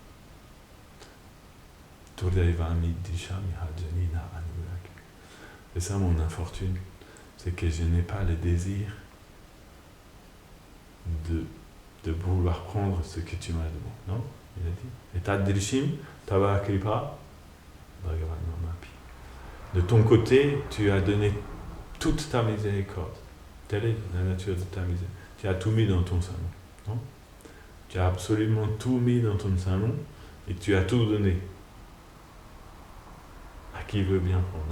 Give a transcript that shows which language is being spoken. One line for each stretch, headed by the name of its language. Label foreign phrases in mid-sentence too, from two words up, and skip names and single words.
French: C'est ça mon infortune, c'est que je n'ai pas le désir de vouloir prendre ce que tu m'as donné. Non? Il a dit.
Sanskrit: Et तादृशी तव कृपा भगवन् ममापि.
French: De ton côté, tu as donné toute ta miséricorde. Telle est la nature de ta miséricorde. Tu as tout mis dans ton salon. Non? Tu as absolument tout mis dans ton salon et tu as tout donné. À qui veut bien prendre?